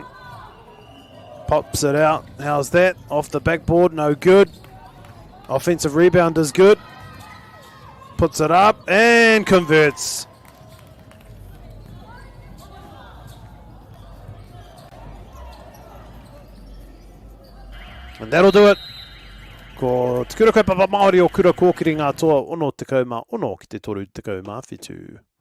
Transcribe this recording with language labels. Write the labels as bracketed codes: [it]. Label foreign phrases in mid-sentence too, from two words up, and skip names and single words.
[en] Pops it out. How's that? Off the backboard. No good. Offensive rebound is good. Puts it up and converts. And that'll do it. [mi] Ko te kura kaupapa Māori o kura kōkiri ngā toa ono te kauma ono ki te toru te kauma whitu.